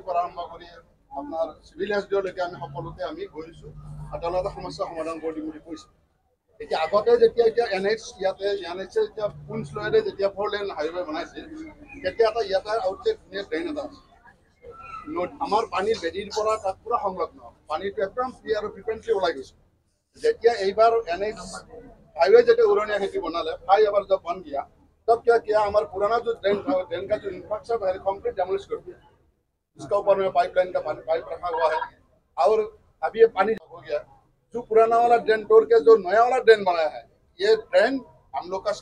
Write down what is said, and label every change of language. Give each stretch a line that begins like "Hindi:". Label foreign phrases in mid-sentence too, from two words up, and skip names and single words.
Assamese: পৰা আৰম্ভ কৰি আপোনাৰ চিভিল এছডিঅ'লৈকে আমি সকলোতে আমি গৈছোঁ আৰু তেওঁলোকে সমস্যা সমাধান কৰি দিম বুলি কৈছোঁ এতিয়া আগতে যেতিয়া NH এতিয়া পুঞ্চলৈৰে যেতিয়া 4
English: lane highway
Assamese: বনাইছিল তেতিয়া এটা ইয়াতে
English: outlet drain
Assamese: এটা আছে আমাৰ পানীৰ বেদীৰ পৰা তাত পুৰা সংলগ্ন পানীটো একদম ক্লিয়াৰ আৰু ফ্ৰিকুৱেণ্টলি ওলাই গৈছে যেতিয়া এইবাৰ
Hindi: NH हाईवे जैसे उन्होंने खेती बना ले
English: fly over
Hindi: जब बन गया तब क्या किया हमारा पुराना जो ड्रेन का जो इंफ्रास्ट्रक्चर है
English: complete demolish
Hindi: कर दिया इसका ऊपर में पाइपलाइन का पाइप रखा हुआ है और अभी ये पानी हो गया जो पुराना वाला ड्रेन तोड़ के जो नया वाला ड्रेन बनाया है ये ड्रेन हम लोग का